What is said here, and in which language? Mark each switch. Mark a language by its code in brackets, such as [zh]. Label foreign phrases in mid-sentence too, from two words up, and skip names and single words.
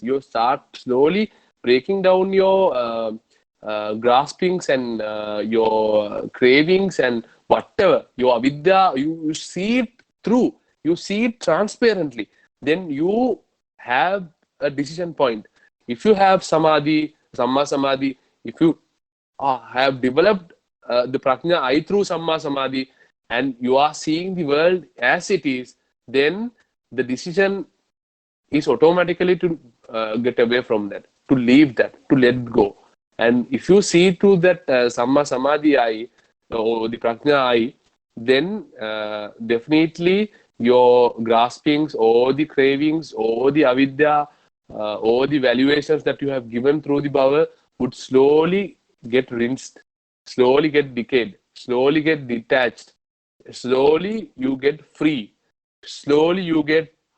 [en] You start slowly breaking down your graspings and your cravings and whatever your avidya. You see it through. You see it transparently. Then you have a decision point. If you have [pi] samadhi, samma samadhi, [en] if you have developed the prajna eye through [pi] samma samadhi, [en] and you are seeing the world as it is, then the decision is automatically to get away from that, to leave that, to let go. And if you see through that [pi] samma samadhi [en] eye or the prajna eye, then definitely your graspings or the cravings or the avidya or the valuations that you have given through the bhava would slowly get rinsed, slowly get decayed, slowly get detached, slowly you get free, slowly you get